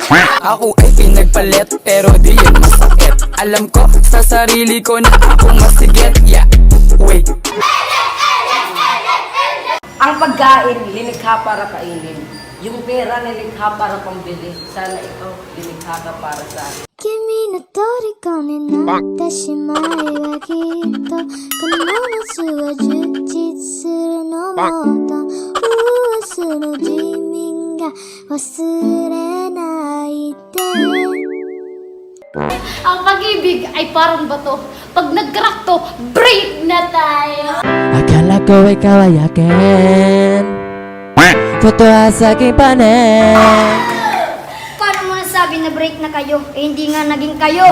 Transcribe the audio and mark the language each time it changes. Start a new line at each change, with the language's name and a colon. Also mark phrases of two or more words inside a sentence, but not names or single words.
Filipino: Ako ay pinagpalit pero di yan masakit. Alam ko sa sarili ko na ako masigit.
English: Yeah, wait.
Filipino: Ang pagkain, lilikha para kainin. Yung pera, nilikha para pambili. Sana ikaw, lilikha ka para sa akin.
Japanese: 君の虜になってしまえばきっとこの夏は充実するのもっと明日の自民が忘れないで
Filipino: Ang pag-ibig ay parang bato. Pag nag-crack to, break na tayo. Akala ko ikaw ay akin. Totoo sa aking panig. Paano mo nasabi na break na kayo? Eh hindi nga naging kayo.